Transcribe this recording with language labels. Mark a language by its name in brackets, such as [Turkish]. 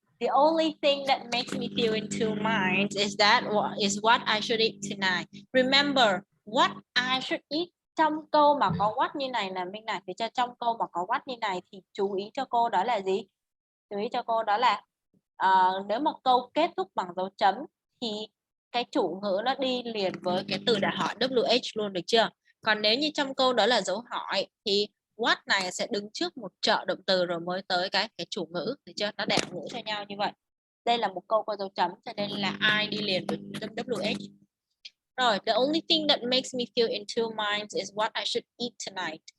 [English] The only thing that makes me feel in two minds is what I should eat tonight. Remember, what I should eat [Vietnamese] trong câu mà có what như này là Minh này, thì trong câu mà có what như này thì chú ý cho cô đó là gì? Chú ý cho cô đó là nếu mà câu kết thúc bằng dấu chấm thì cái chủ ngữ nó đi liền với cái từ đặt hỏi WH luôn, được chưa? Còn nếu như trong câu đó là dấu hỏi thì what này sẽ đứng trước một trợ động từ rồi mới tới cái chủ ngữ, được chưa? Nó đẹp ngữ cho nhau như vậy. Đây là một câu có dấu chấm cho nên là I đi liền với WH. [English] Rồi, the only thing that makes me feel in two minds is what I should eat tonight.